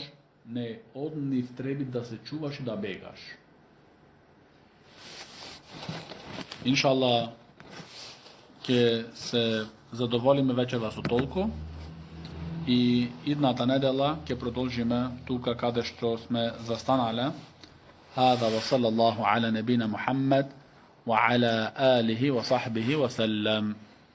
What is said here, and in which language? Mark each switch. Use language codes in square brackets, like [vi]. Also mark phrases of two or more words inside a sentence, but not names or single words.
[mk] Не, од нив треба да се чуваш и да бегаш. Иншаллах, ќе се задоволиме вечерва со толку и идната недела ќе продолжиме тука каде што сме застанале. [ar] هذا وصلى الله على نبينا محمد وعلى آله وصحبه وسلم.